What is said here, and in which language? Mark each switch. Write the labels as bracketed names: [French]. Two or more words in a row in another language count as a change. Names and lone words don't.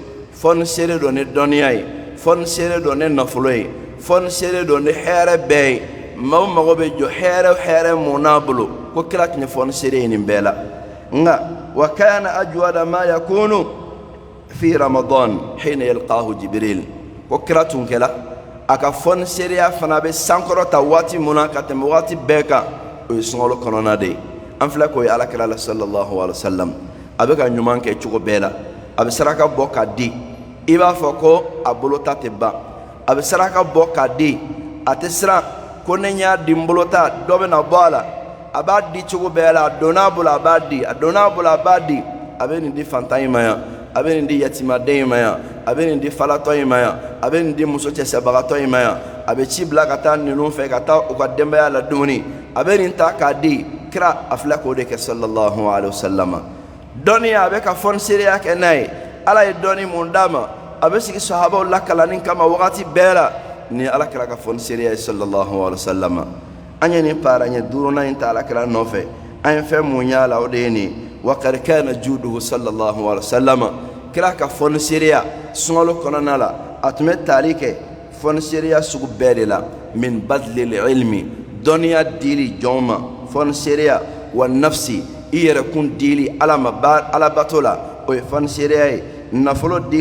[Bambara] don ni dɔnniya ye fɔni seere don ni nafolo ye fɔni seere don ni hɛrɛ bɛɛ ye maaw mago bɛ jɔ hɛrɛ mun n'a bolo ko kira tun ye fɔni seere ye nin bɛɛ la nka [Arabic] وكان أجود ما يكون في رمضان حين يلقاه جبريل [Bambara] ko kira tun kɛla a ka fɔni seereya fana bɛ sankɔrɔta waati mun na ka tɛmɛ waati bɛɛ kan o ye suŋalo kɔnɔna de ye an filɛ k'o ye alakira la [Arabic] صلى الله عليه وسلم [Bambara] a bɛ ka ɲuman kɛ cogo bɛɛ la a bɛ saraka bɔ k'a di i b'a fɔ ko a bolo ta tɛ ban a bɛ saraka bɔ k'a di a tɛ siran ko ne y'a di n bolo ta dɔ bɛ na bɔ a la a b'a di cogo bɛɛ la a donn'a bolo a b'a di a donn'a bolo a b'a di a bɛ nin di fantan in ma yan a bɛ nin di yatimaden in ma yan a bɛ nin di falatɔ in ma yan a bɛ nin di muso cɛsɛbagatɔ in ma yan a bɛ ci bila ka taa ninnu fɛ ka taa u ka denbaya la dumuni a bɛ nin ta k'a di kira a filɛ k'o de kɛ [Arabic] صلى الله عليه وسلم [Bambara] dɔnniya a bɛ ka fɔni seereya kɛ n'a ye ala ye dɔnni mun d'a ma a bɛ sigi sahabaw lakalanni kama wagati bɛɛ la ni ala kɛra ka fɔni seereya ye [Arabic] صلى الله عليه وسلم [Bambara] an ye nin paara ɲɛ duurunan in ta ala kɛra nɔfɛ an ye fɛn mun y'a la o de ye nin [Arabic] وقد كان جوده صلى الله عليه وسلم [Bambara] kira ka fɔni seereya suŋalo kɔnɔna la a tun bɛ taali kɛ fɔni seereya sugu bɛɛ de la [Arabic] من بذل العلم [Bambara] dɔnniya dili jɔn ma fɔni seereya [Arabic] ونفسي [Bambara] i yɛrɛkun dili ala ma ala bato la o ye fɔni seereya ye nafolo dili